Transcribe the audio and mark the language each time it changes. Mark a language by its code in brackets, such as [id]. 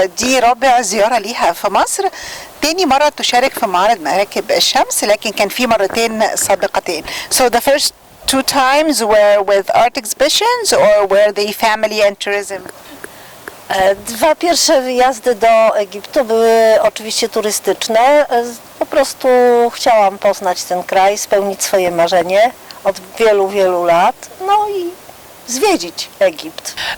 [ar] دي رابع زيارة ليها في مصر. تاني مرة تشارك في معرض مراكب الشمس لكن كان في مرتين سابقتين. [en] So the first 2 times were with art exhibitions or were they family and tourism? [pl] 2 pierwsze wyjazdy do Egiptu były oczywiście turystyczne. Po prostu chciałam poznać ten kraj, spełnić swoje marzenie od wielu, wielu lat, no i zwiedzić Egipt.